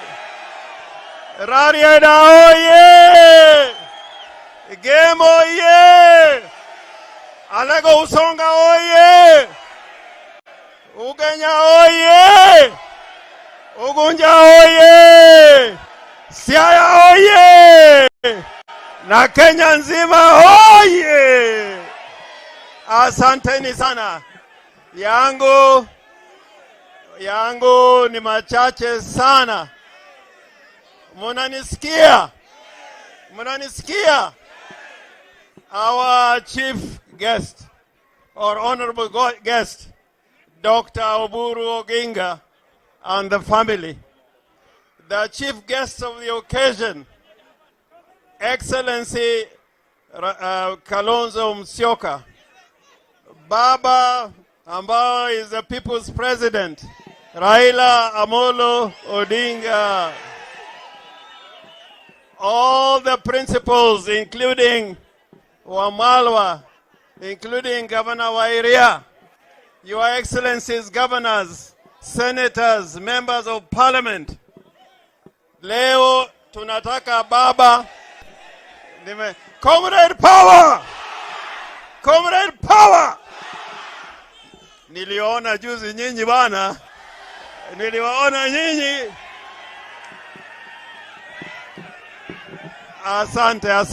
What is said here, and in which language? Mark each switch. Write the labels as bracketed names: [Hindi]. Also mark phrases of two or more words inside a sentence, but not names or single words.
[Swahili] Rarieda oye! Game oye! Alego Usonga oye! Ugenya oye! Ugunja oye! Siaya oye! Na Kenya nzima oye! Asanteni sana. Yangu ni machache sana. Munanisikia? Munanisikia? [English] Our chief guest or honorable guest, Dr. Oburu Oginga and the family. The chief guest of the occasion, Excellency Kalonzo Musyoka. Baba ambao is the people's president, Raila Amolo Odinga. All the principals, including Wamalwa, including Governor Wairia, Your Excellencies, governors, senators, members of parliament. [Swahili] Leo tunataka baba. [English] Comrade power! Comrade power! [Swahili] Niliona juzi nyinyi bana. Niliwaona nyinyi. Asante.